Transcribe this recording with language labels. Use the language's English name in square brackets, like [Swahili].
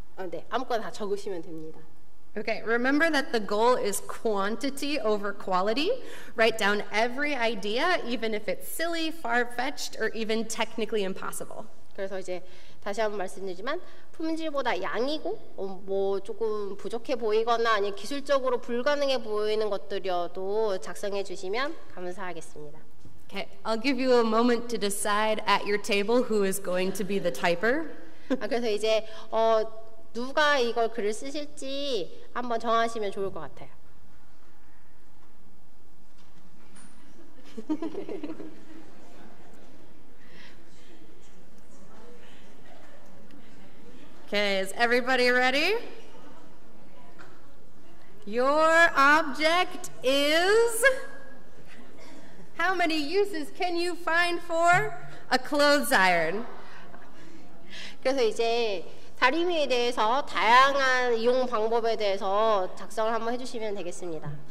[Korean] 네, 아무거나 다 적으시면 됩니다. [English] Okay, remember that the goal is quantity over quality. Write down every idea, even if it's silly, far-fetched, or even technically impossible. [Korean] 그래서 이제 다시 한번 말씀드리지만 품질보다 양이고 뭐 조금 부족해 보이거나 아니면 기술적으로 불가능해 보이는 것들이어도 작성해 주시면 감사하겠습니다. [English] Okay, I'll give you a moment to decide at your table who is going to be the typer. [Korean] 그래서 이제 누가 이걸 글을 쓰실지 한번 정하시면 좋을 것 같아요. [English] Okay, is everybody ready? Your object is... How many uses can you find for a clothes iron? [Korean] 그래서 이제 다리미에 대해서 다양한 이용 방법에 대해서 작성을 한번 해주시면 되겠습니다.